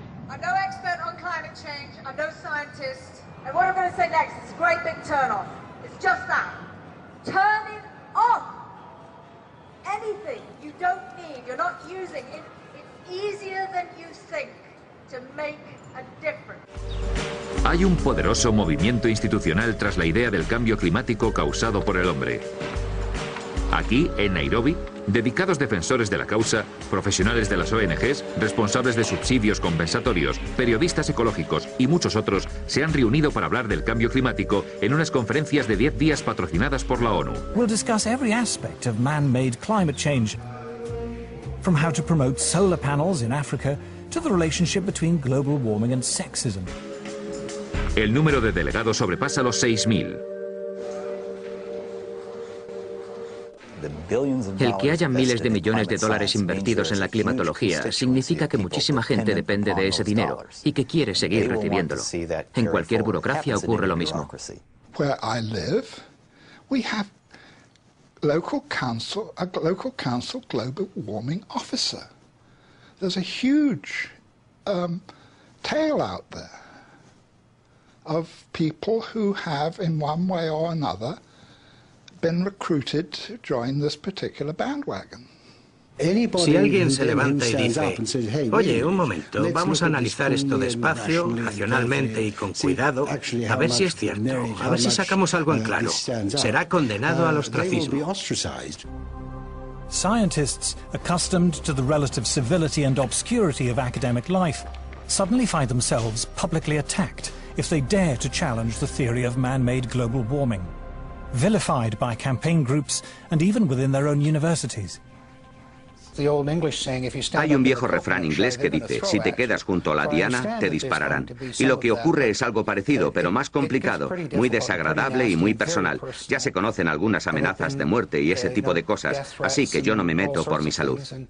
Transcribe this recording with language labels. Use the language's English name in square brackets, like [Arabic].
[English] I'm no expert on climate change, I'm no scientist, and what I'm going to say next is a great big turn-off. It's just that. Turn it off! Anything you don't need, you're not using, it's easier than you think to make a difference. [Spanish] Hay un poderoso movimiento institucional tras la idea del cambio climático causado por el hombre. Aquí, en Nairobi, dedicados defensores de la causa, profesionales de las ONGs, responsables de subsidios compensatorios, periodistas ecológicos y muchos otros se han reunido para hablar del cambio climático en unas conferencias de 10 días patrocinadas por la ONU. [English] We'll discuss every aspect of man-made climate change, from how to promote solar panels in Africa to the relationship between global warming and sexism. [Spanish] El número de delegados sobrepasa los 6.000. El que haya miles de millones de dólares invertidos en la climatología significa que muchísima gente depende de ese dinero y que quiere seguir recibiéndolo. En cualquier burocracia ocurre lo mismo. [English] Where I live, we have a local council global warming officer. There's a huge tail out there of people who have, in one way or another, been recruited to join this particular bandwagon. [Spanish] Si alguien se levanta y dice, oye, un momento, vamos a analizar esto despacio, racionalmente y con cuidado, a ver si es cierto, a ver si sacamos algo en claro, será condenado al ostracismo. [English] Scientists, accustomed to the relative civility and obscurity of academic life, suddenly find themselves publicly attacked if they dare to challenge the theory of man-made global warming, vilified by campaign groups and even within their own universities. [Spanish] Hay un viejo refrán inglés que dice, si te quedas junto a la diana, te dispararán. Y lo que ocurre es algo parecido, pero más complicado, muy desagradable y muy personal. Ya se conocen algunas amenazas de muerte y ese tipo de cosas, así que yo no me meto por mi salud.